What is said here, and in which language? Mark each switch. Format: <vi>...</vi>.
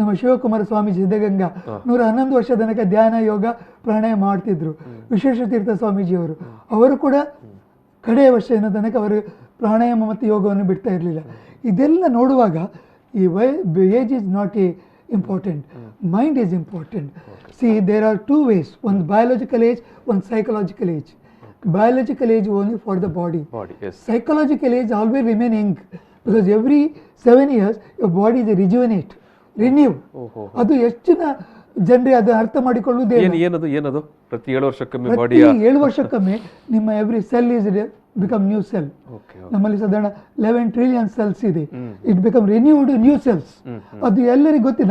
<kn>ನಮ್ಮ ಶಿವಕುಮಾರ ಸ್ವಾಮಿ ಸಿದ್ಧಗಂಗಾ 111 ವರ್ಷ ತನಕ ಧ್ಯಾನ, ಯೋಗ, ಪ್ರಾಣಾಯಾಮ ಮಾಡ್ತಿದ್ರು. ವಿಶ್ವೇಶತೀರ್ಥ ಸ್ವಾಮೀಜಿ ಅವರು ಕೂಡ ಕಡೆಯ ವರ್ಷದ ತನಕ ಅವರು ಪ್ರಾಣಾಯಾಮ ಮತ್ತು ಯೋಗವನ್ನು ಬಿಡ್ತಾ ಇರಲಿಲ್ಲ. ಇದೆಲ್ಲ ನೋಡುವಾಗ ಈ</kn> <en>Age is not a important, mind is important. See, there are 2 ways, one biological age, one psychological age. Biological age only for the body. Psychological age always remain young, because every 7 years your body is renew.</en> <kn>ಅದು ಹೆಚ್ಚಿನ ಜನರಿಗೆ ಅದು ಅರ್ಥ ಮಾಡಿಕೊಳ್ಳುವುದೇ. ಏನದು ಪ್ರತಿ 7 ವರ್ಷಕ್ಕೊಮ್ಮೆ body, 7 ವರ್ಷಕ್ಕೊಮ್ಮೆ ನಿಮ್ಮ</kn> <en>Every cell is become new cell.</en> <kn>ನಮ್ಮಲ್ಲಿ ಸಾಧಾರಣ 11 ಟ್ರಿಲಿಯನ್ ಸೆಲ್ಸ್ ಇದೆ.</kn> <en>It become renewed new cells.</en> <kn>ಅದು ಎಲ್ಲರಿಗೂ ಗೊತ್ತಿದೆ.</kn>